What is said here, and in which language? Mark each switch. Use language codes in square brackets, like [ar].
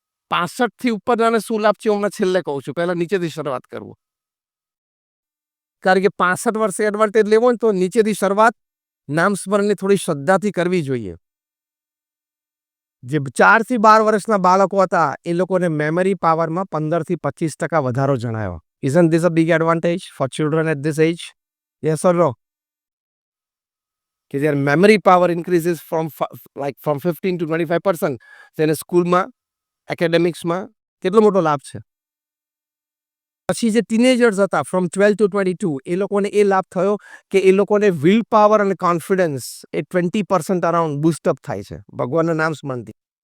[gu] 65 થી ઉપરનાને શું લાભ છે હું છેલ્લે કહું છું, પહેલા નીચેથી શરૂઆત કરવું. કારણ કે 65 વર્ષે એડવાન્ટેજ લેવો ને તો નીચેથી શરૂઆત નામ સ્મરણને થોડી શ્રદ્ધાથી કરવી જોઈએ. જે 4 થી 12 વર્ષના બાળકો હતા એ લોકોને મેમરી પાવરમાં 15% થી 25% વધારો જણાયો. [en] Isn't this a big advantage for children at this age? Yes or no? કે their memory power increases from from 15 to 25%. [gu] તેને સ્કૂલમાં એકેડેમિક્સમાં કેટલો મોટો લાભ છે. પછી જે ટીનેજર્સ હતા [en] from 12 to 22 [gu] એ લોકોને એ લાભ થયો કે એ લોકોને વિલ પાવર અને કોન્ફિડન્સ એ 20% અરાઉન્ડ બૂસ્ટઅપ થાય છે ભગવાનના નામ સ્મરણથી.